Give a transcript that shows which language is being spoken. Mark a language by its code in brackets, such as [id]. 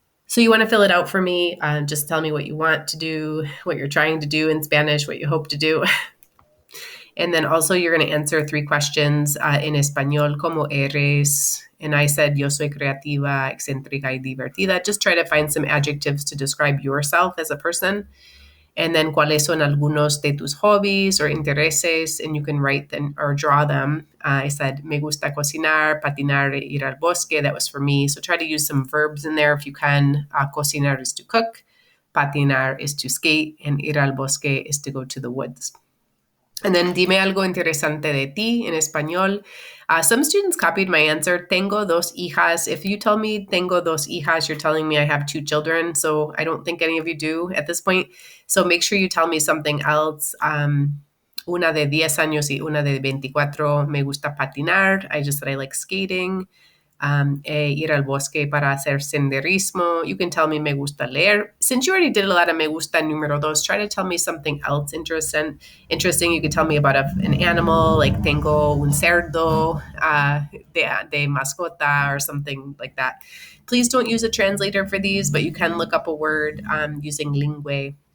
[en] So you want to fill it out for me. Just tell me what you want to do, what you're trying to do in Spanish, what you hope to do. And then also you're going to answer 3 questions in español, [es] ¿cómo eres? [en] And I said, [es] yo soy creativa, excéntrica y divertida. [en] Just try to find some adjectives to describe yourself as a person. And then, [es] ¿cuáles son algunos de tus hobbies or intereses? [en] And you can write them or draw them. I said, [es] me gusta cocinar, patinar, ir al bosque. [en] That was for me. So try to use some verbs in there if you can. Cocinar is to cook, patinar is to skate, and [es] ir al bosque [en] is to go to the woods. And then [es] dime algo interesante de ti [en] in español. Some students copied my answer. [es] Tengo dos hijas. [en] If you tell me [es] tengo dos hijas, [en] you're telling me I have 2 children. So I don't think any of you do at this point. So make sure you tell me something else. [es] Una de 10 años y una de 24. Me gusta patinar. [en] I just said I like skating. [es] Ir al bosque para hacer senderismo. [en] You can tell me [es] me gusta leer. [en] Since you already did a lot of [es] me gusta número dos, [en] try to tell me something else interesting. You could tell me about an animal, like [es] tengo un cerdo de mascota [en] or something like that. Please don't use a translator for these, but you can look up a word using Lingüe.